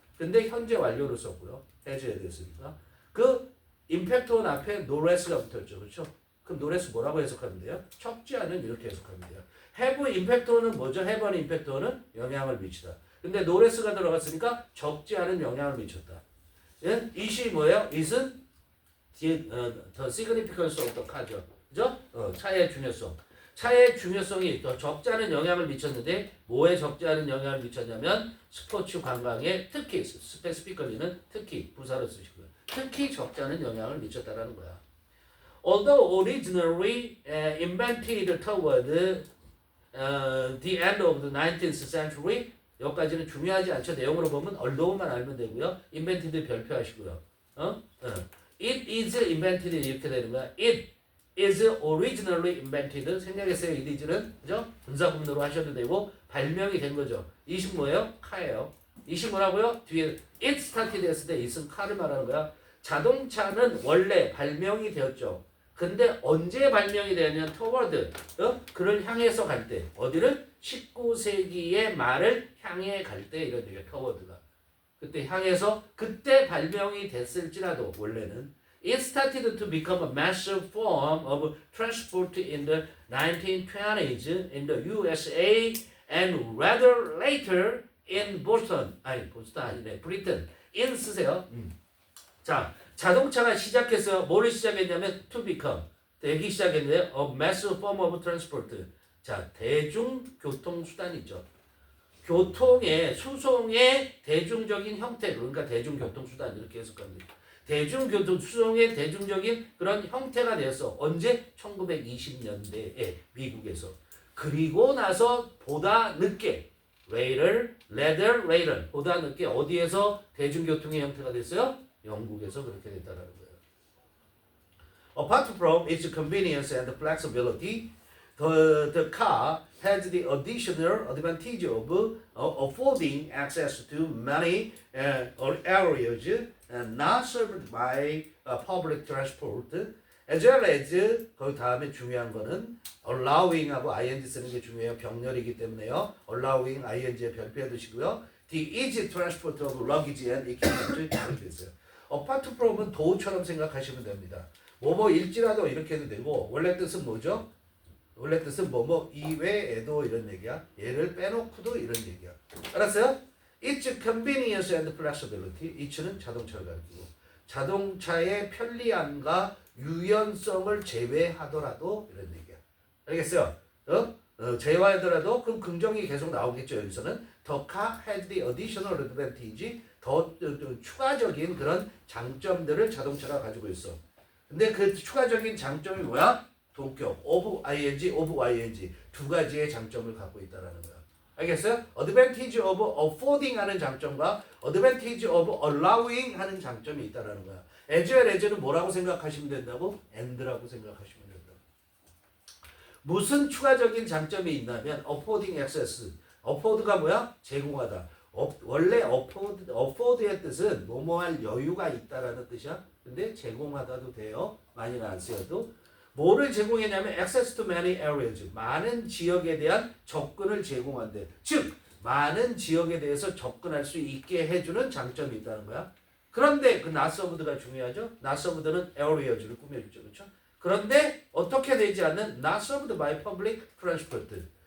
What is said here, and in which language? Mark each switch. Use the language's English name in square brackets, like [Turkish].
[Korean] 근데 현재 완료로 썼고요. has에 됐으니까. 그 impact on 앞에 no less가 붙었죠. 그렇죠? 그럼 no less 뭐라고 해석하면 돼요? 적지 않은 이렇게 해석하면 돼요. [English] have impact on [Korean] 은 뭐죠? [English] have an impact on [Korean] 은 영향을 미치다. 근데 no less가 들어갔으니까 적지 않은 영향을 미쳤다. 이시 뭐예요? it은 the significance of the car죠. 그죠? 차의 중요성. 차의 중요성이 더 적지 않은 영향을 미쳤는데 뭐에 적지 않은 영향을 미쳤냐면 스포츠 관광에 특히 specifically는 특히 부사로 쓰시고요. 특히 적지 않은 영향을 미쳤다라는 거야. [English] Although originally invented toward the end of the 19th century [Korean] 여기까지는 중요하지 않죠. 내용으로 보면 aldough만 알면 되고요. invented 별표하시고요. It is invented 이렇게 되는 거야. [English] It is originally invented [Korean] 생략했어요. it is는 그죠? 분사분모로 하셔도 되고 발명이 된 거죠. 이식 뭐예요? 카예요. 이식 뭐라고요? 뒤에 it started 했을 때 it은 카를 말하는 거야. 자동차는 원래 발명이 되었죠. 근데 언제 발명이 되냐면 toward 그를 향해서 갈 때 어디를? 19세기의 말을 향해 갈 때 이런 얘기야. toward가 그때 향해서 그때 발명이 됐을지라도 원래는 [English] it started to become a massive form of transport in the 1920s in the USA and rather later in Boston [Korean] 아니네 브리튼 [English] in [Korean] 쓰세요. 자 자동차가 시작해서 뭐를 시작했냐면 [English] to become [Korean] 되기 시작했는데 [English] a massive form of transport. [Korean] 자, 대중교통수단이죠. 교통의 수송의 대중적인 형태, 그러니까 대중교통수단 이렇게 해석합니다. 대중교통 수송의 대중적인 그런 형태가 되었어. 언제? 1920년대에 미국에서. 그리고 나서 보다 늦게 later 보다 늦게 어디에서 대중교통의 형태가 됐어요? 영국에서 그렇게 됐다라는 거예요. [English] Apart from its convenience and flexibility, the car has the additional advantage of affording access to many areas not served by public transport, as well as [Korean] 그 다음에 중요한 거는 [English] allowing [Korean] 하고 ing 쓰는 게 중요해요. 병렬이기 때문에요. allowing ing에 별표해 두시고요. [English] The easy transport of luggage and equipment [Korean] 이렇게 있어요. apart from은 도처럼 생각하시면 됩니다. 뭐뭐일지라도 이렇게 해도 되고 원래 뜻은 뭐죠? 원래 뜻은 뭐뭐 이외에도 이런 얘기야. 얘를 빼놓고도 이런 얘기야. 알았어요? [English] It's convenience and flexibility. [Korean] it는 자동차를 가리키고 자동차의 편리함과 유연성을 제외하더라도 이런 얘기야. 알겠어요? 제외하더라도 그럼 긍정이 계속 나오겠죠. 여기서는 [English] The car has the additional advantage. [Korean] 더 추가적인 그런 장점들을 자동차가 가지고 있어. 근데 그 추가적인 장점이 뭐야? 동격, of ing 두 가지의 장점을 갖고 있다라는 거야. 알겠어요? [English] advantage of affording [Korean] 하는 장점과 [English] advantage of allowing [Korean] 하는 장점이 있다라는 거야. as well as는 뭐라고 생각하시면 된다고? and라고 생각하시면 된다. 무슨 추가적인 장점이 있냐면 [English] affording access. [Korean] afford가 뭐야? 제공하다. 원래 afford의 뜻은 뭐뭐할 여유가 있다라는 뜻이야. 근데 제공하다도 돼요. 많이는 안 쓰여도. 뭐를 제공했냐면 [English] access to many areas. [Korean] 많은 지역에 대한 접근을 제공한대. 즉 많은 지역에 대해서 접근할 수 있게 해주는 장점이 있다는 거야. 그런데 그 not served가 중요하죠. not served는 areas를 꾸며주죠. 그렇죠? 그런데 어떻게 되지 않는 [English] not served by public transport.